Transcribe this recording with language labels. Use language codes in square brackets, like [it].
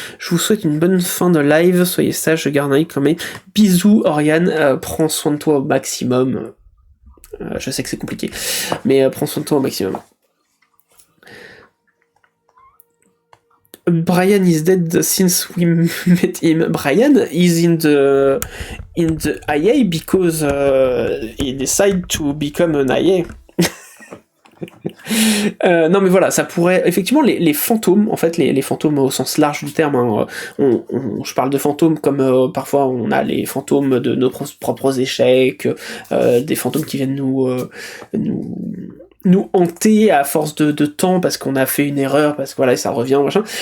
[fr] Je vous souhaite une bonne fin de live, soyez sages, je garde un œil quand même. Bisous, Oriane, prends soin de toi au maximum. Je sais que c'est compliqué, mais prends soin de toi au maximum. [en] Brian is dead since we met him. Brian is in the IA because he decided to become an IA. [fr] Non mais voilà, ça pourrait effectivement les fantômes, en fait les fantômes au sens large du terme, hein, je parle de fantômes comme parfois on a les fantômes de nos propres échecs, des fantômes qui viennent nous nous hanter à force de temps parce qu'on a fait une erreur, parce que voilà, ça revient, machin.